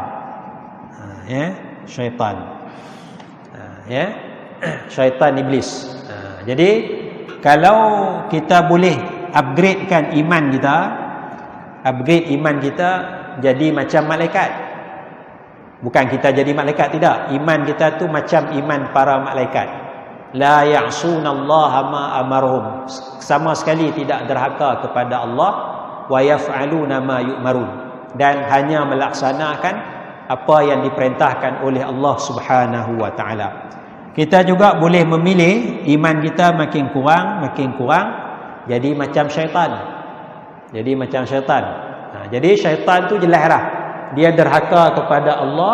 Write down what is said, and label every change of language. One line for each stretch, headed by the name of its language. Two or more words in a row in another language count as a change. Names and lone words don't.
Malay: Syaitan. Syaitan iblis. Jadi kalau kita boleh upgradekan iman kita, upgrade iman kita jadi macam malaikat. Bukan kita jadi malaikat, tidak. Iman kita tu macam iman para malaikat.
Arabic: لا يعصون الله ما أمرهم.
Malay: Sama sekali tidak derhaka kepada Allah.
Arabic: ويفعلون ما يؤمرون.
Malay: Dan hanya melaksanakan apa yang diperintahkan oleh Allah
Arabic: Subhanahu wa taala.
Malay: Kita juga boleh memilih iman kita makin kurang, jadi macam syaitan. Jadi macam syaitan. Jadi syaitan tu jelaslah, dia derhaka kepada Allah.